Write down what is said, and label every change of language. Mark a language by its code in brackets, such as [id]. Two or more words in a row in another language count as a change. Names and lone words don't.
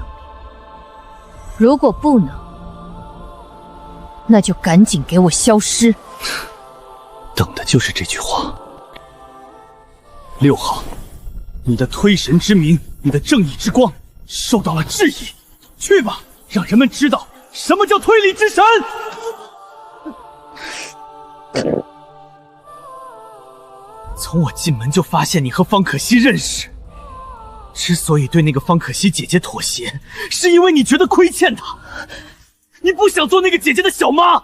[zh] 如果不能，那就趕緊給我消失。等的就是這句話。6號，你的推神之名，你的正義之光受到了質疑。去吧，讓人們知道什麼叫推理之神。從我進門就發現你和方可熙認識，之所以對那個方可熙姐姐妥協，是因為你覺得虧欠她，你不想做那個姐姐的小媽。